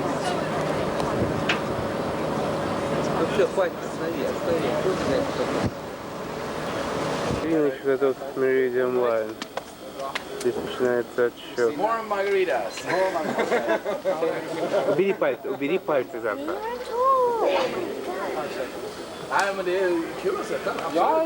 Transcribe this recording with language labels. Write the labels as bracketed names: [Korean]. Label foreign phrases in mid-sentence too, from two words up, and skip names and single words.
[Russian] Ну все, хватит, останови. Финиш готов к Meridian Line. Здесь начинается отсчет. [English] More margaritas. [Russian] Убери пальцы завтра. [Swedish] Nej, men det är kul att sätta den. Ja.